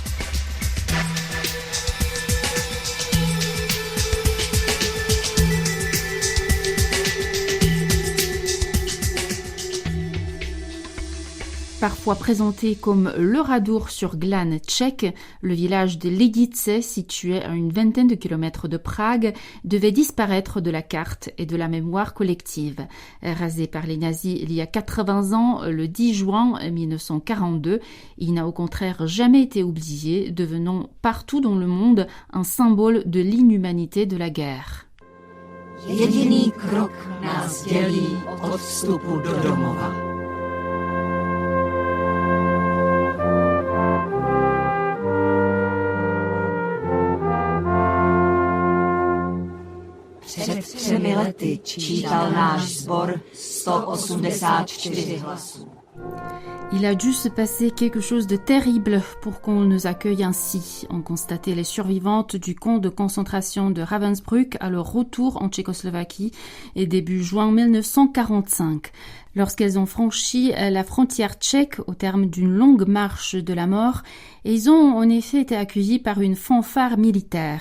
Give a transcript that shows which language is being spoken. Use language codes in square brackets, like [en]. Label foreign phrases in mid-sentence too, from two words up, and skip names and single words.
[fr] Parfois présenté comme le Radour sur glane tchèque, le village de Lidice, situé à une vingtaine de kilomètres de Prague, devait disparaître de la carte et de la mémoire collective. Rasé par les nazis il y a 80 ans, le 10 juin 1942, il n'a au contraire jamais été oublié, devenant partout dans le monde un symbole de l'inhumanité de la guerre. [cs] Jediný krok nás dělí od vstupu do domova. Před 3 lety čítal náš sbor 184 hlasů. [fr] Il a dû se passer quelque chose de terrible pour qu'on nous accueille ainsi, ont constaté les survivantes du camp de concentration de Ravensbrück à leur retour en Tchécoslovaquie et début juin 1945. Lorsqu'elles ont franchi la frontière tchèque au terme d'une longue marche de la mort, ils ont en effet été accueillis par une fanfare militaire.